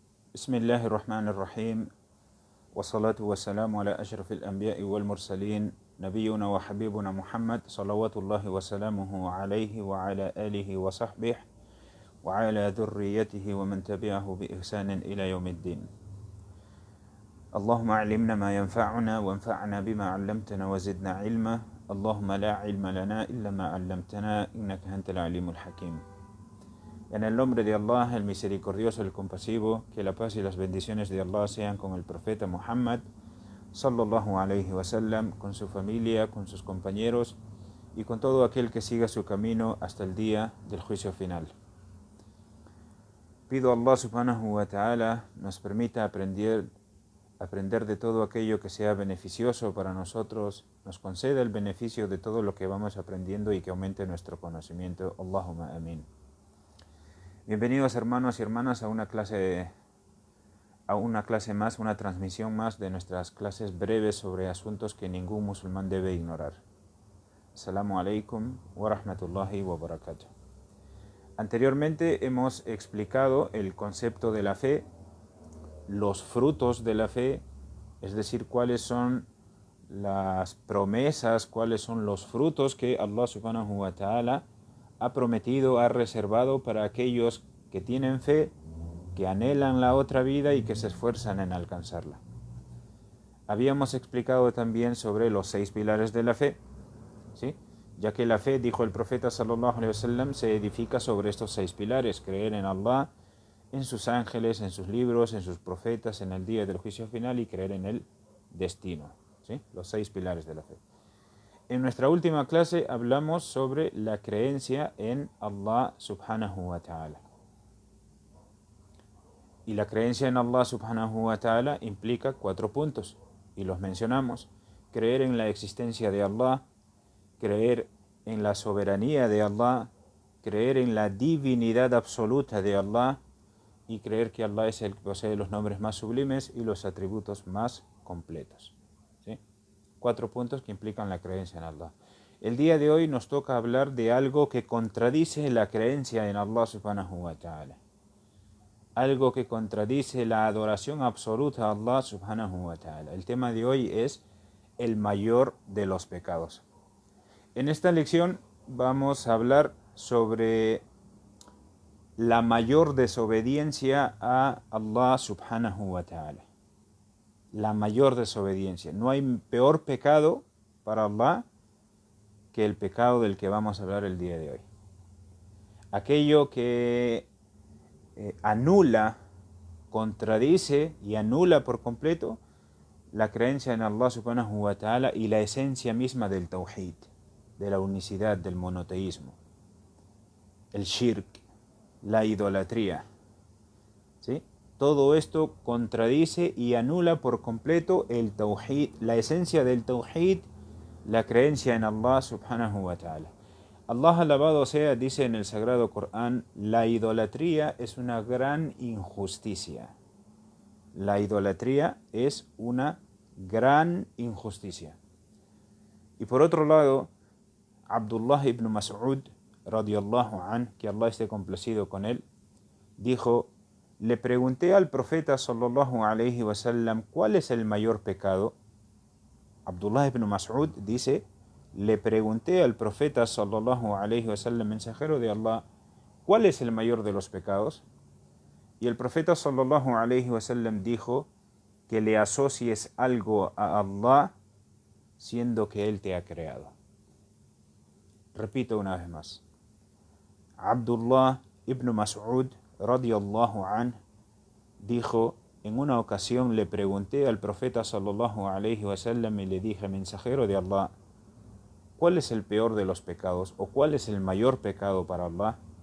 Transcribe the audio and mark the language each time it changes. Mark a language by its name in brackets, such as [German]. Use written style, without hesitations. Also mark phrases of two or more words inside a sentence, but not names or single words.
[Arabic] بسم الله الرحمن الرحيم والصلاة والسلام على أشرف الأنبياء والمرسلين نبينا وحبيبنا محمد صلوات الله وسلامه عليه وعلى آله وصحبه وعلى ذريته ومن تبعه بإحسان إلى يوم الدين. اللهم علمنا ما ينفعنا وانفعنا بما علمتنا وزدنا علما. اللهم لا علم لنا إلا ما علمتنا إنك أنت العليم الحكيم. [Spanish] En el nombre de Allah, el misericordioso, el compasivo, que la paz y las bendiciones de Allah sean con el profeta Muhammad, [Arabic] صلى الله عليه وسلم, [Spanish] con su familia, con sus compañeros y con todo aquel que siga su camino hasta el día del juicio final. Pido a Allah [Arabic] سبحانه وتعالى [Spanish] nos permita aprender de todo aquello que sea beneficioso para nosotros, nos conceda el beneficio de todo lo que vamos aprendiendo y que aumente nuestro conocimiento. [Arabic] اللهم آمين. [Spanish] Bienvenidos hermanos y hermanas a una clase más, una transmisión más de nuestras clases breves sobre asuntos que ningún musulmán debe ignorar. [Arabic] السلام عليكم ورحمة الله وبركاته. [Spanish] Anteriormente hemos explicado el concepto de la fe, los frutos de la fe, es decir, cuáles son las promesas, cuáles son los frutos que Allah [Arabic] سبحانه وتعالى [Spanish] ha prometido, ha reservado para aquellos que tienen fe, que anhelan la otra vida y que se esfuerzan en alcanzarla. Habíamos explicado también sobre los 6 pilares de la fe, ¿sí? Ya que la fe, dijo el profeta [Arabic] صلى الله عليه وسلم, [Spanish] se edifica sobre estos 6 pilares: creer en Allah, en sus ángeles, en sus libros, en sus profetas, en el día del juicio final y creer en el destino, ¿sí? Los 6 pilares de la fe. En nuestra última clase hablamos sobre la creencia en Allah [Arabic] سبحانه وتعالى. [Spanish] Y la creencia en Allah [Arabic] سبحانه وتعالى [Spanish] implica 4 puntos, y los mencionamos: creer en la existencia de Allah, creer en la soberanía de Allah, creer en la divinidad absoluta de Allah y creer que Allah es el que posee los nombres más sublimes y los atributos más completos. ¿Sí? 4 puntos que implican la creencia en Allah. El día de hoy nos toca hablar de algo que contradice la creencia en Allah [Arabic] سبحانه وتعالى. [Spanish] Algo que contradice la adoración absoluta a Allah [Arabic] سبحانه وتعالى. [Spanish] El tema de hoy es el mayor de los pecados. En esta lección vamos a hablar sobre la mayor desobediencia a Allah [Arabic] سبحانه وتعالى. [Spanish] La mayor desobediencia. No hay peor pecado para Allah que el pecado del que vamos a hablar el día de hoy. Aquello que anula, contradice y anula por completo la creencia en Allah [Arabic] سبحانه وتعالى [Spanish] y la esencia misma del tawhid, de la unicidad, del monoteísmo. El shirk, la idolatría, ¿sí? Todo esto contradice y anula por completo el tawhid, la esencia del tawhid, la creencia en Allah [Arabic] سبحانه وتعالى. [Spanish] Allah alabado sea dice en el Sagrado Corán: la idolatría es una gran injusticia. La idolatría es una gran injusticia. Y por otro lado, Abdullah ibn Mas'ud [Arabic] رضي الله عنه, [Spanish] que Allah esté complacido con él, dijo: le pregunté al profeta [Arabic] صلى الله عليه وسلم [Spanish] ¿cuál es el mayor pecado? Abdullah ibn Mas'ud dice: le pregunté al profeta [Arabic] صلى الله عليه وسلم, [Spanish] mensajero de Allah, ¿cuál es el mayor de los pecados? Y el profeta [Arabic] صلى الله عليه وسلم [Spanish] dijo: que le asocies algo a Allah siendo que Él te ha creado. Repito una vez más. Abdullah ibn Mas'ud [Arabic] رضي الله عنه [Spanish] dijo: en una ocasión le pregunté al profeta [Arabic] صلى الله عليه وسلم [Spanish] y le dije: mensajero de Allah, ¿cuál es el peor de los pecados o cuál es el mayor pecado para Allah?